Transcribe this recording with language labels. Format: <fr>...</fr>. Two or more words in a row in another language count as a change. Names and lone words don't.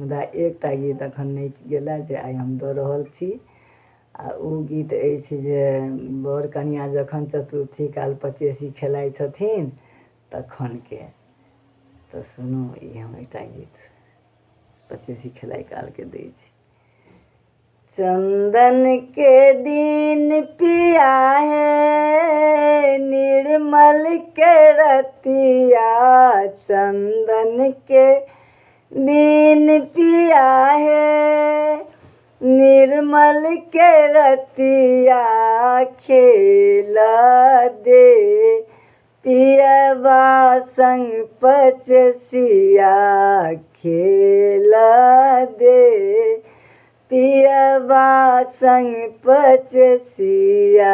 <mai>मुदा एकटा गीत अखन नहीं गेला जे आइ हम दऽ रहल छी। आ ओ गीत अछि जे बर कनिया जखन चतुर्थी काल पचेसी खेलाइ छथिन तखनके। तऽ सुनू, ई हम एकटा गीत पचेसी खेलाइ कालके दै छी। चंदन के दिन पिया है निर्मल के रतिया, चंदन के दिन पिया है निर्मल के रतिया, खेला दे पियवा संग पचसिया, खेला दे पियवा संग पचसिया।</mai>